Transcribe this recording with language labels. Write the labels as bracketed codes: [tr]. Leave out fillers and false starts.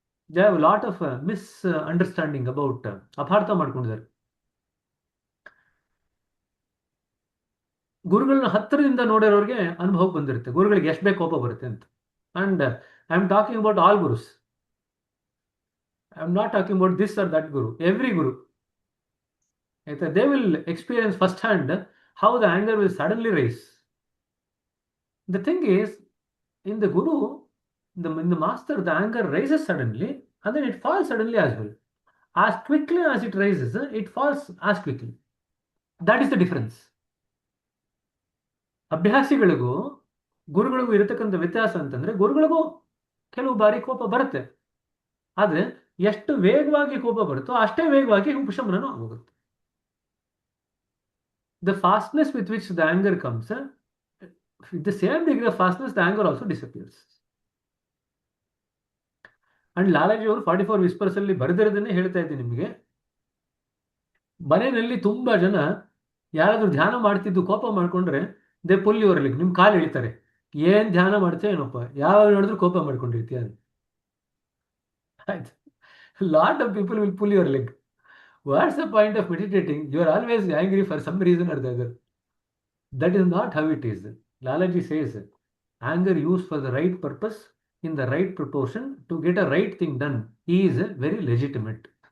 [en] They have a lot of misunderstanding about [kn] ಅಪಾರ್ಥ ಮಾಡ್ಕೊಂಡಿದ್ದಾರೆ. ಗುರುಗಳನ್ನ ಹತ್ತಿರದಿಂದ ನೋಡಿರೋರಿಗೆ ಅನುಭವಕ್ಕೆ ಬಂದಿರುತ್ತೆ ಗುರುಗಳಿಗೆ ಎಷ್ಟು ಬೇಗ ಕೋಪ ಬರುತ್ತೆ ಅಂತ. [en] And I am talking about all gurus. I am not talking about this or that guru. Every guru, ಆಯ್ತಾ, they will experience first hand how the anger will suddenly rise. The thing is, in the guru, in the master, the anger rises suddenly and then it falls suddenly as well. As quickly as it rises, it falls as quickly. That is the difference. [kn] ಅಭ್ಯಾಸಿಗಳಿಗೂ ಗುರುಗಳಿಗೂ ಇರತಕ್ಕಂಥ ವ್ಯತ್ಯಾಸ ಅಂತಂದ್ರೆ, ಗುರುಗಳಿಗೂ ಕೆಲವು ಬಾರಿ ಕೋಪ ಬರುತ್ತೆ, ಆದ್ರೆ ಎಷ್ಟು ವೇಗವಾಗಿ ಕೋಪ ಬರುತ್ತೋ ಅಷ್ಟೇ ವೇಗವಾಗಿ ಉಪಶಮನನೂ ಆಗೋಗುತ್ತೆ. [en] The fastness with which the anger comes, with the same degree of fastness, the anger also disappears. [kn] And Lalaji ಅವರು 44 ವಿಸ್ಪರ್ಸ್ ಅಲ್ಲಿ ಬರೆದಿರೋದನ್ನೇ ಹೇಳ್ತಾ ಇದ್ದೀನಿ ನಿಮಗೆ. ಮನೆಯಲ್ಲಿ ತುಂಬಾ ಜನ ಯಾರಾದ್ರೂ ಧ್ಯಾನ ಮಾಡ್ತಿದ್ದು ಕೋಪ ಮಾಡ್ಕೊಂಡ್ರೆ [en] they pull your leg, [kn] ನಿಮ್ ಕಾಲು ಎಳಿತಾರೆ. ಏನ್ ಧ್ಯಾನ ಮಾಡ್ತೇ ಏನಪ್ಪ, ಯಾವಾಗ ನೋಡಿದ್ರು ಕೋಪ ಮಾಡ್ಕೊಂಡಿರ್ತೀಯ. ಆಯ್ತು, [en] Lot of people will pull your leg. What's the point of meditating? You are always angry for some reason or the other. That is not how it is. Lalaji says, anger used for the right purpose in the right proportion to get a right thing done is very legitimate.